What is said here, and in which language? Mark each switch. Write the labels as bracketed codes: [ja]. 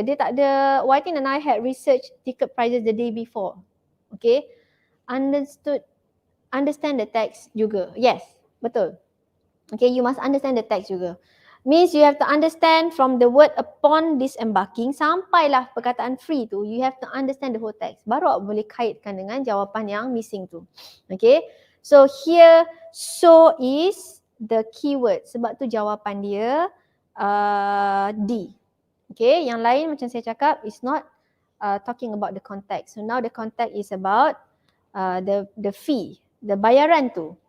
[ms] Dia tak ada, [en] Wydin and I had research ticket prices the day before. Okay. Understand the text juga. Yes, betul. Okay, you must understand the text juga. Means you have to understand from the word upon disembarking [ms] sampailah perkataan free tu, [en] you have to understand the whole text. [ms] Baru awak boleh kaitkan dengan jawapan yang missing tu. Okay. [en] So here, so is the keyword. [ms] Sebab tu jawapan dia D. [en] Okay, [ms] yang lain macam saya cakap [en] is not talking about the context. So now the context is about the fee, the [ms] bayaran tu.